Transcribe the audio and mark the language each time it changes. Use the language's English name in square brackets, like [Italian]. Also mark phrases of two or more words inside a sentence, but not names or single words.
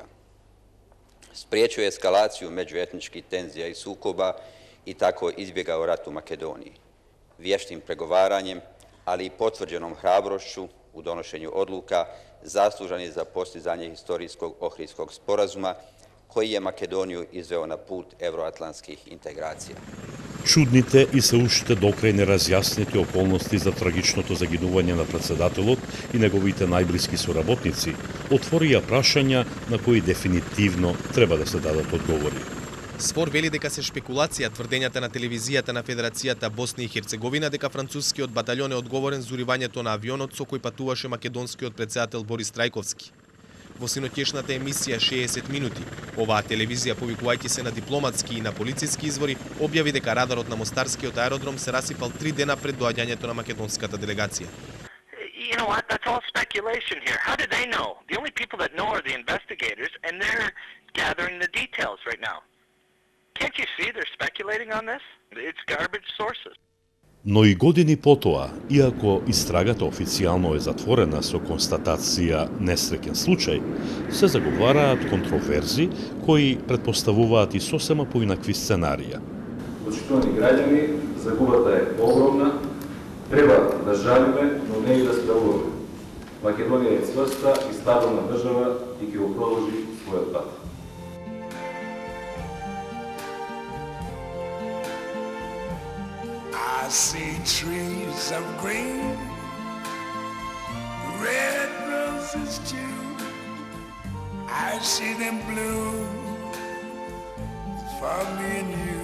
[Bosnian] Spriječio je eskalaciju međuetničkih tenzija i sukoba i tako izbjegao rat u Makedoniji. Vještim pregovaranjem, ali i potvrđenom hrabrošću u donošenju odluka, zaslužan je za postizanje historijskog Ohridskog sporazuma koji je Makedoniju izveo na put evroatlantskih integracija. [Macedonian] Чудните и се уште докрај неразјаснети околности за трагичното загинување на председателот и неговите најблиски соработници отворија прашања на кои дефинитивно треба да се дадат одговори. Спор вели дека се шпекулација тврдењата на телевизијата на Федерацијата Босна и Херцеговина дека францускиот баталјон е одговорен за уривањето на авионот со кој патуваше македонскиот председател Борис Трајковски. Во синоќешната емисија 60 минути, оваа телевизија, повикувајќи се на дипломатски и на полициски извори, објави дека радарот на Мостарскиот аеродром се расипал 3 дена пред доаѓањето на македонската делегација. [English] You know what? That's all speculation here. How did they know? The only people that know are the investigators, and they're gathering the details right now. Can't you see they're speculating on this? It's garbage sources. [Macedonian] Но и години потоа, иако истрагата официјално е затворена со констатација несреќен случај, се заговараат контроверзи кои предпоставуваат и сосема поинакви сценарија. Почитувани граѓани, загубата е огромна, треба да жалиме, но не и да стравуваме. Македонија е цврста и стабилна држава и ќе го продолжи својот пат. [English] I see trees of green, red roses too. I see them bloom for me and you.